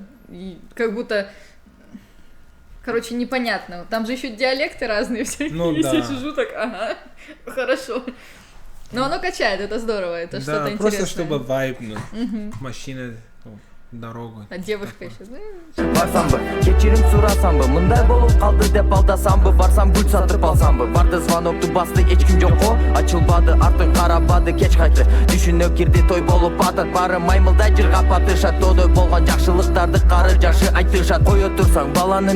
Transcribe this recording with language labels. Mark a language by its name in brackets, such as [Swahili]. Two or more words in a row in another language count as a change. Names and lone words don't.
[Russian] И как будто... Короче, непонятно. Там же еще диалекты разные все. Ну есть. Я да. сижу так, ага, хорошо. Но оно качает, это здорово, это что-то Да, интересное. просто чтобы вайбнуть. Машина, дорогу. А девушка еще, [Kyrgyz] барсам бы кечирим сурасам бы мындай болуп калды деп алдасам бы барсам гүл сатып алсам бы барды звонокту басты эч ким жокко ачылбады артын карабады кеч кайтты түшүнө кирди той болуп атат баары маймылдай жыргап атышат тодой болгон жакшылыктарды кары жашы айтышат кое турсаң баланын